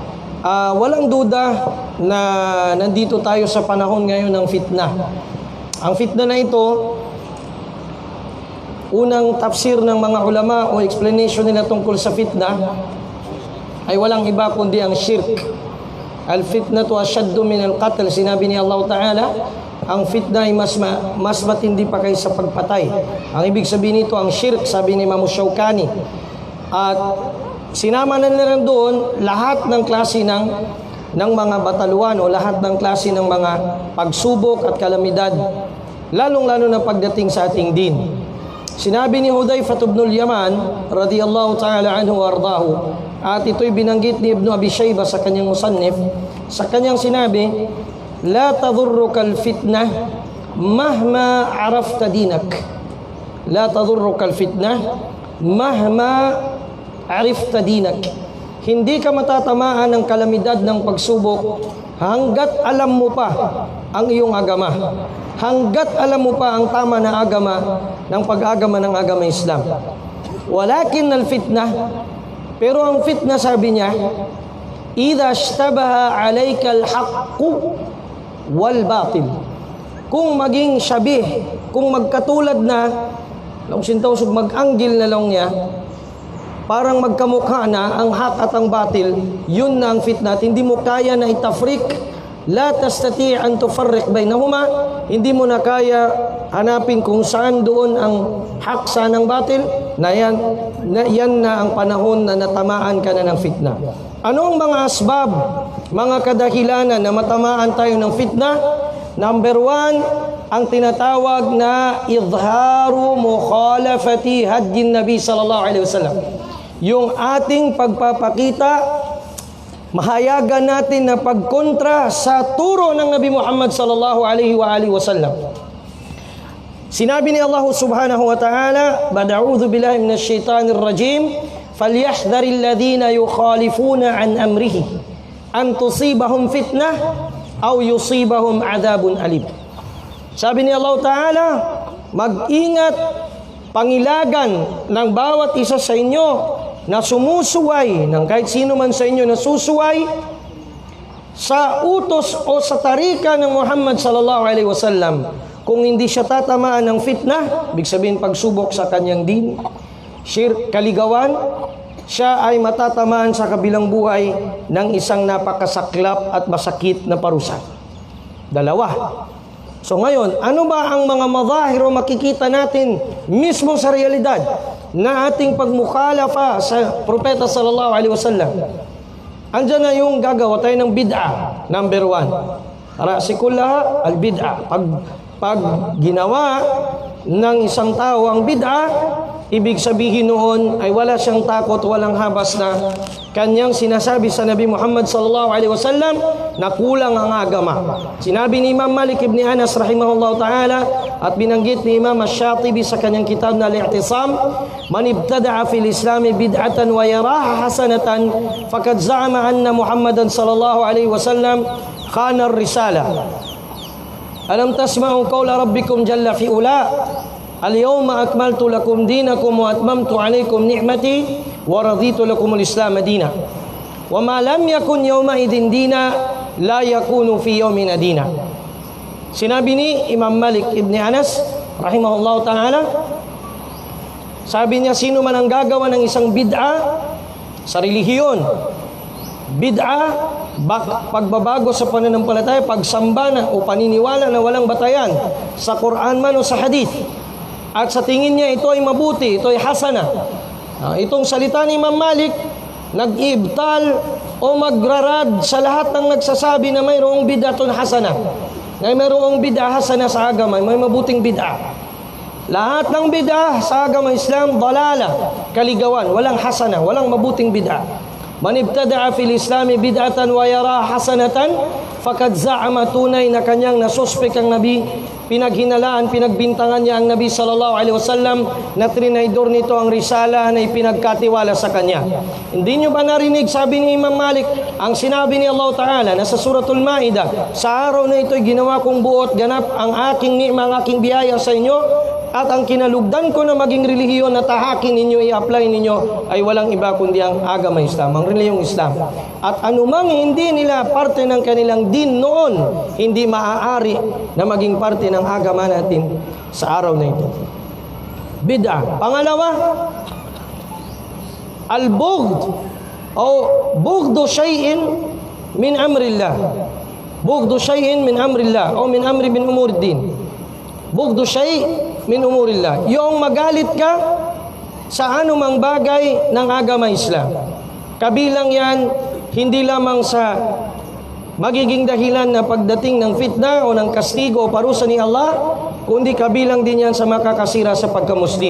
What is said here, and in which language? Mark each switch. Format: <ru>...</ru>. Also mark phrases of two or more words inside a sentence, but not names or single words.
<tl>Walang duda na nandito tayo sa panahon ngayon ng fitna. Ang fitna na ito, unang tafsir ng mga ulama o explanation nila tungkol sa fitna ay walang iba kundi ang shirk.</tl> <ar>الفتنة أشد من القتل.</ar> <tl>Sinabi ni Allah Ta'ala, ang fitna ay mas matindi pa kaysa pagpatay. Ang ibig sabihin nito, ang shirk, sabi ni Imam Shawkani. At sinama na nila doon lahat ng klase ng mga bataluan o lahat ng klase ng mga pagsubok at kalamidad, lalong-lalo na pagdating sa ating din. Sinabi ni Hudayfa ibn al-Yaman</tl> <ar>رضي الله تعالى عنه وأرضاه,</ar> <tl>at ito'y binanggit ni Ibn Abi Shaybah sa kanyang musannif, sa kanyang sinabi,</tl> <ar>لا تضرك الفتنة مهما عرفت دينك. لا تضرك الفتنة مهما عرفت دينك.</ar> <tl>Hindi ka matatamaan ng kalamidad ng pagsubok hanggat alam mo pa ang iyong agama. Hanggat alam mo pa ang tama na agama ng pag-agama ng agama Islam.</tl> <ar>ولكن الفتنة,</ar> <tl>pero ang fitna, sabi niya,</tl> <ar>إذا اشتبه عليك الحق والباطل.</ar> <tl>Kung maging syabih, kung magkatulad na, kung sintawsog mag-anggil na lang niya, parang magkamukha na ang hak at ang batil, yun na ang fitna. Hindi mo kaya na itafrik,</tl> <ar>لا تستطيع أن تفرق بينهما,</ar> <tl>hindi mo na kaya hanapin kung saan doon ang hak, saan ang batil, yan na ang panahon na natamaan ka na ng fitna. Ano ang mga asbab, mga kadahilanan na matamaan tayo ng fitna? Number 1, ang tinatawag na</tl> <ar>إظهار مخالفة هدي النبي صلى الله عليه وسلم.</ar> <tl>Yung ating pagpapakita, mahayagan natin na pagkontra sa turo ng Nabi Muhammad</tl> <ar>صلى الله عليه وسلم.</ar> <tl>Sinabi ni</tl> <ar>الله سبحانه وتعالى أعوذ بالله من الشيطان الرجيم فليحذر الذين يخالفون عن أمره أن تصيبهم فتنة أو يصيبهم عذاب أليم.</ar> <tl>Sabi ni Allah Ta'ala, mag-ingat, pangilagan ng bawat isa sa inyo na sumusuway, ng kahit sino man sa inyo na susuway sa utos o sa tarika ng Muhammad</tl> <ar>صلى الله عليه وسلم.</ar> <tl>Kung hindi siya tatamaan ng fitna, ibig sabihin pagsubok sa kanyang din, shirk, kaligawan, siya ay matatamaan sa kabilang buhay ng isang napakasaklap at masakit na parusa. Dalawa. So ngayon, ano ba ang mga madahir o makikita natin mismo sa realidad na ating pagmukhalafa sa propeta</tl> <ar>صلى الله عليه وسلم?</ar> <tl>Andiyan na yung gagawa tayo ng bid'a.</tl> <ar>Number 1, رأس كلها البدعة.</ar> <tl>Pag ginawa ng isang tao ang bid'a, ibig sabihin noon ay wala siyang takot, walang habas na kanyang sinasabi sa Nabi Muhammad</tl> <ar>صلى الله عليه وسلم</ar> <tl>na kulang ang agama. Sinabi ni Imam Malik ibn Anas</tl> <ar>رحمه الله تعالى</ar> <tl>at binanggit ni Imam Ash-Shatibi sa kanyang kitab na Al-I'tisam,</tl> <ar>من ابتدع في الإسلام بدعة ويراها حسنة فقد زعم أن محمدا صلى الله عليه وسلم خان الرسالة. ألم تسمع قول ربكم جل في علا اليوم أكملت لكم دينكم وأتممت عليكم نعمتي ورضيت لكم الإسلام دينا. وما لم يكن يومئذ دينا لا يكون في يوم دينا.</ar> <tl>Sinabi ni Imam Malik ibn Anas</tl> <ar>رحمه الله تعالى,</ar> <tl>sabi niya, sino man ang gagawa ng isang bid'a sa relihiyon, bid'a, pagbabago sa pananampalataya, pagsamba na o paniniwala na walang batayan sa Quran man o sa hadith, at sa tingin niya ito ay mabuti, ito ay hasana. Itong salita ni Imam Malik, nag-ibtal o magrarad sa lahat ng nagsasabi na mayroong</tl> <ar>بدعة حسنة.</ar> <tl>Na mayroong</tl> <ar>بدعة حسنة</ar> <tl>sa agama, may mabuting bid'ah. Lahat ng bid'ah sa agama Islam, dalala, kaligawan, walang hasana, walang mabuting bid'ah.</tl> <ar>من ابتدع في الإسلام بدعة ويرى حسنة فقد زعم,</ar> <tl>tunay na kanyang nasuspek ang Nabi, pinaghinalaan, pinagbintangan niya ang Nabi</tl> <ar>صلى الله عليه وسلم</ar> <tl>na trinaydor nito ang risala na ipinagkatiwala sa kanya. Hindi nyo ba narinig, sabi ni Imam Malik, ang sinabi ni Allah Ta'ala na sa Suratul Ma'idah, sa araw na ito'y ginawa kong buot ganap ang aking ni'ma, ang aking biyaya sa inyo, at ang kinalugdan ko na maging relihiyon na tahakin ninyo, i-apply ninyo, ay walang iba kundi ang agama Islam, ang relihiyong Islam. At anumang hindi nila parte ng kanilang din noon, hindi maaari na maging parte ng agama natin sa araw na ito. Bid'ah. Pangalawa,</tl> <ar>البغض o بغض شيء من أمر الله. بغض شيء من أمر الله o من أمر من أمور الدين. بغض شيء من أمور الله,</ar> <tl>yung magalit ka sa anumang bagay ng agama Islam. Kabilang yan, hindi lamang sa magiging dahilan na pagdating ng fitna o ng kastigo o parusa ni Allah, kundi kabilang din yan sa makakasira sa pagkamuslim.</tl>